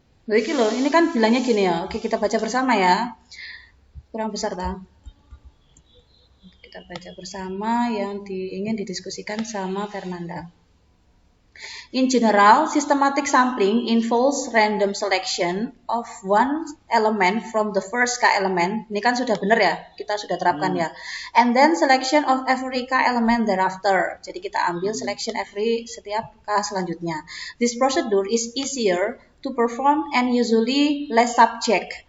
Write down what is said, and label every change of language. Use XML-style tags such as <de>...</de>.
<id>Jadi loh, ini kan bilangnya gini ya. Oke, kita baca bersama ya. Kurang besar tak? Kita baca bersama yang ingin didiskusikan sama Fernanda.</id> <en>In general, systematic sampling involves random selection of one element from the first K element.</en> <id>Ini kan sudah benar ya, kita sudah terapkan ya.</id> <en>And then selection of every K element thereafter.</en> <id>Jadi kita ambil selection every setiap K selanjutnya.</id> <en>This procedure is easier to perform and usually less subject.</en>